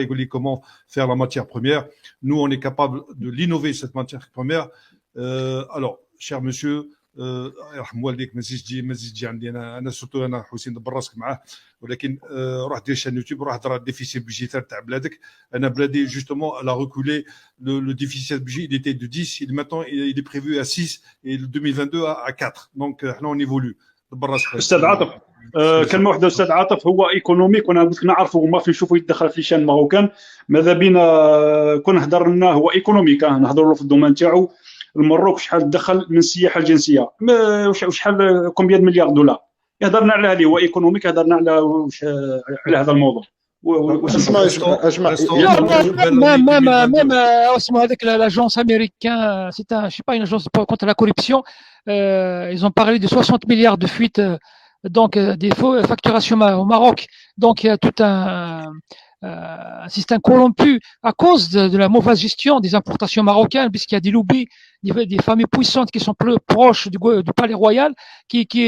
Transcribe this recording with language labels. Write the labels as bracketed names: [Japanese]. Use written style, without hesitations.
[French] Comment faire la matière première. Nous, on est capable de l'innover, cette matière première. [Arabic] Alors, cher monsieur, يرحم والديك ما تجي عندي انا سورتو انا حسين دبر راسك معاه ولكن روح دير شان يوتيوب روح هضر على الديفيسيت بودجيتير تاع بلادك. انا بلادي [French] justement elle a reculé le déficit budget il était de 10 et maintenant il est prévu à 6 et le 2022 à 4 donc احنا on évolue. [Arabic] دبر راسك استاذ عاطف كلمه واحده استاذ عاطف هو ايكونوميك وانا قلت لك نعرفه وما في نشوفه يتدخل في شان ماروكان ماذا بينا كون هضرنا هو ايكونوميك نهضروا له في الدومين تاعو المروك شحال دخل من السياحه الجنسيه وشحال كومبيان مليار دولار هضرنا على هذه هو ايكونوميك هضرنا على هذا الموضوع اسمع [French] même avec l'agence américaine c'est un je sais pas une agence contre la corruption ils ont parlé de 60 milliards de fuites donc des faux facturations au Maroc donc il y a tout un système corrompu à cause de la mauvaise gestion des importations marocaines, puisqu'il y a des lobbies, des familles puissantes qui sont plus proches du palais royal, qui